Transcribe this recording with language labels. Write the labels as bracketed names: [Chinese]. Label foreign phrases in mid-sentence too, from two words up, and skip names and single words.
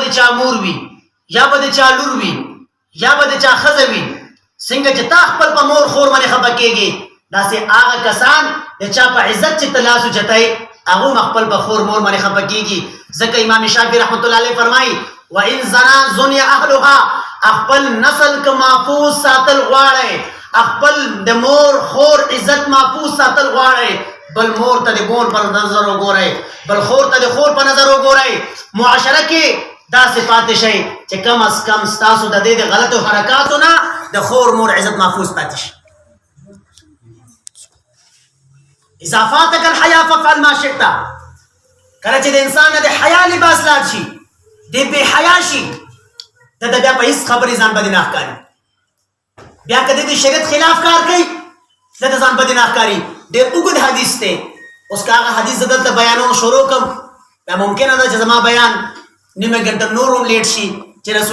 [Pashto] د چا مور وي یا به د چا لور وي یا به د چا ښځه وي څنګه چې تا خپل په مور خور باندې خفه کېږي داسې هغه کسان د چا په عزت چې ته لاس اوچتای هغه هم خپل په خور مور باندې خفه کېږي ځکه امام شافعي [Arabic] رحمت الله علیه [Pashto] فرمایي [Arabic] وان زنا زنی اهلها [Pashto] خپل نسل که محفوظ ساتل غواړئ خپل د مور خور عزت محفوظ ساتل غواړئ بل مور ته د مور په نظر وګورئ بل خور ته د خور په نظر وګورئ معاشره کې دا صفات شي چې [Urdu] کم از کم [Pashto] ستاسو د دې غلطو حرکاتو نه د خور مور عزت محفوظ پاتې شي [Arabic] اضافاتك الحياه فافعل ما شئت [Pashto] کله چې د انسان نه د حیا لباس لاړ شي د بې حیا شي د بیا په هیڅ خبرې ځان باندې نه ښکاري بیا کله د شریعت خلاف کار کوي د ځان باندې نه ښکاري ډېر اوږد حدیث دی اوس که هغه حدیث دلته بیانول شروع کړم دا ممکنه ده چې زما بیان نیمه ګنټه نور هم لیټ شي چې رسول